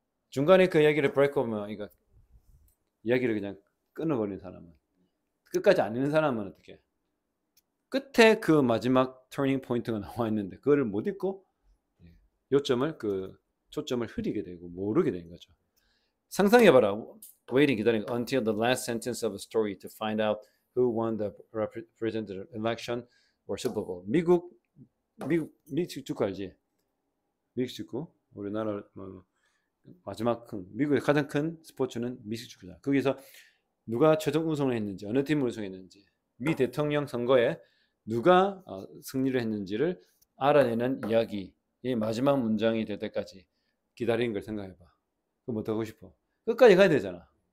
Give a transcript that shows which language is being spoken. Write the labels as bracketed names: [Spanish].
[Korean] 중간에 그 이야기를 break off, 이거 이야기를 그냥 끊어버리는 사람은 끝까지 안 읽는 사람은 어떻게? 끝에 그 마지막 터닝 포인트가 나와 있는데 그거를 못 읽고 요점을 그 초점을 흐리게 되고 모르게 되는 거죠. 상상해봐라. [English] Waiting [Korean] 기다리는 [English] until the last sentence of a story to find out who won the representative election or Super Bowl. [Korean] 미국 축구 알지? 미국 축구. 우리나라 마지막 미국의 가장 큰 스포츠는 미식 축구잖아. 거기서 누가 최종 우승을 했는지 어느 팀을 우승했는지 미 대통령 선거에 누가 승리를 했는지를 알아내는 이야기의 마지막 문장이 될 때까지 기다리는 걸 생각해봐. 그럼 뭐 더 하고 싶어? 끝까지 가야 되잖아.